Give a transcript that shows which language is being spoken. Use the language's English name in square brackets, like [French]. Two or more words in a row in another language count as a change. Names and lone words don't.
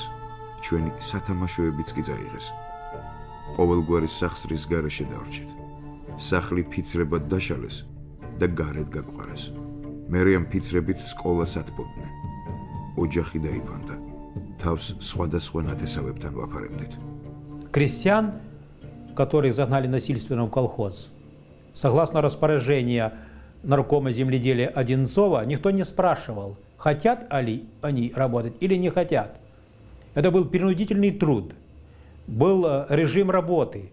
[Georgian] ჩვენი სათამაშოებიც კი წაიღეს. ყოველგვარი სახსრის გარეშე დავრჩეთ. სახლი ფიცრებად დაშალეს და გარეთ გაგვყარეს. მერე ამ ფიცრებით სკოლას ათბობდნენ. ოჯახი დაიფანტა. თავს სხვადასხვა ნათესავებთან ვაფარებდით. [Russian] Крестьян, которых загнали насильственно в колхоз, согласно распоряжению наркома земледелия Одинцова, никто не спрашивал, хотят ли они работать или не хотят. Это был принудительный труд, был режим работы.